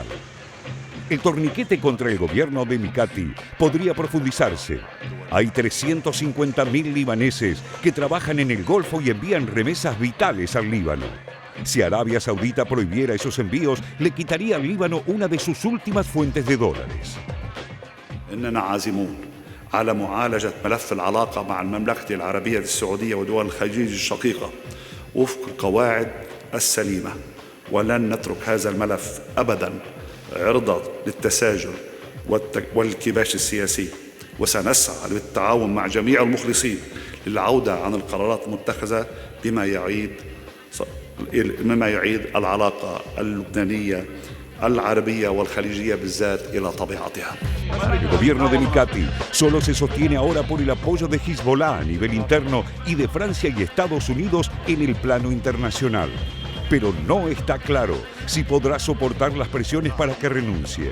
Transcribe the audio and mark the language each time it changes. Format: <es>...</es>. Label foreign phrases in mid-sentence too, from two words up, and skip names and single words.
<es>El torniquete contra el gobierno de Mikati podría profundizarse. Hay 350.000 libaneses que trabajan en el Golfo y envían remesas vitales al Líbano. Si Arabia Saudita prohibiera esos envíos, le quitaría al Líbano una de sus últimas fuentes de dólares.</es> <ar>إننا عازمون على معالجة ملف العلاقة مع المملكة العربية السعودية ودول الخليج الشقيقة وفق القواعد السليمة، ولن نترك هذا الملف أبداً عرضة للتساجل والكباش السياسي، وسنسعى للتعاون مع جميع المخلصين للعودة عن القرارات المتخذة بما يعيد العلاقة اللبنانية العربية والخليجية بالذات إلى طبيعتها.</ar> <es>El gobierno de Mikati solo se sostiene ahora por el apoyo de Hezbollah a nivel interno y de Francia y Estados Unidos en el plano internacional. Pero no está claro si podrá soportar las presiones para que renuncie.</es>